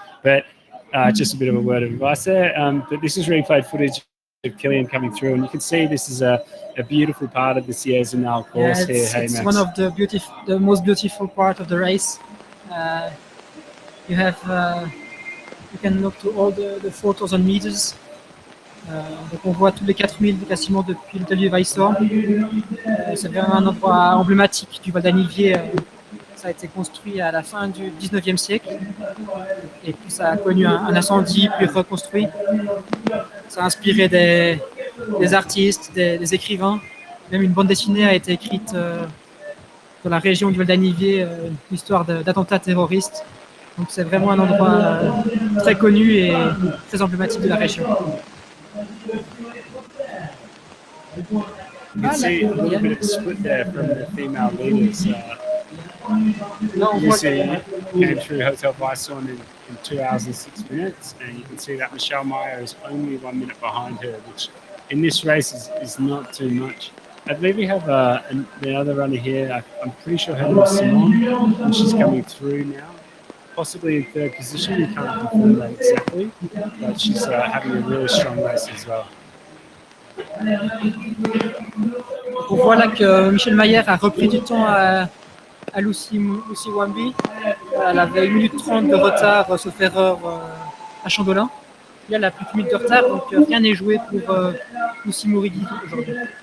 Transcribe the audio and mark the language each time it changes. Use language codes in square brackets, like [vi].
[en] But just a bit of a word of advice there. But this is replayed footage of Kilian coming through, and you can see this is a beautiful part of the Sierre-Zinal course here. Hey, it's Max. one of the most beautiful part of the race. You have you can look to all the 4,000 meters. [fr] Donc on voit tous les 4000 quasiment depuis l'hôtel du Weisshorn. C'est vraiment un endroit emblématique du Val d'Anivier. Ça a été construit à la fin du 19e siècle. Et puis ça a connu un incendie, puis reconstruit. Ça a inspiré des artistes, des écrivains. Même une bande dessinée a été écrite dans la région du Val d'Anivier, une histoire d'attentats terroristes. Donc c'est vraiment un endroit très connu et très emblématique de la région. [en] You can see a little bit of a split there from the female leaders. Lucy came through Hotel Weisshorn in 2 hours and 6 minutes, and you can see that Michelle Meyer is only 1 minute behind her, which in this race is not too much. I believe we have the other runner here. I'm pretty sure her name is Simone, and she's coming through now. Possibly in third position, we can't confirm that exactly, but she's having a really strong race as well. [fr] On voit là que Michel Mayer a repris du temps à Lucy Wambi. Elle avait 1 minute 30 de retard, sauf erreur, à Chandolin. Là, elle a plus d'1 minute de retard, donc rien n'est joué pour Lucy Morigui aujourd'hui.